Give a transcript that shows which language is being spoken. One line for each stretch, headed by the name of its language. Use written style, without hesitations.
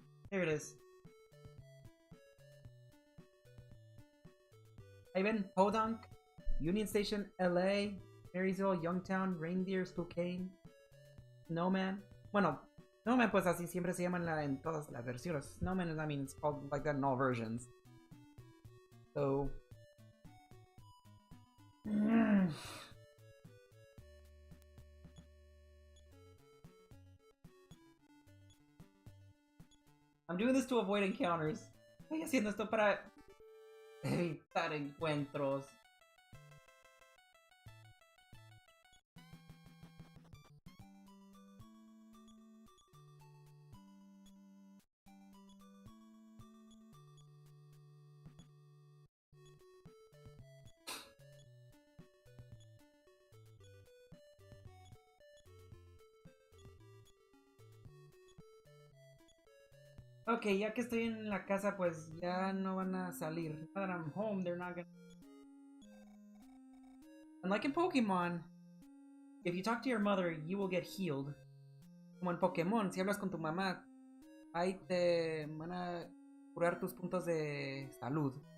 English: Here it is.
Spanish: Ahí ven, Podunk, Union Station, LA, Marysville, Youngtown, Reindeer, Spokane, Snowman. Bueno, Snowman pues así siempre se llaman en todas las versiones.
English: Snowman, I mean, it's called like that in all versions. So... I'm doing this to avoid encounters.
Spanish: Estoy haciendo esto para evitar encuentros. Ok, ya que estoy en la casa, pues ya no van a salir.
English: Now that I'm home, they're not gonna... Unlike in Pokemon, if you talk to your mother, you will get healed.
Spanish: Como en Pokémon, si hablas con tu mamá, ahí te van a curar tus puntos de salud.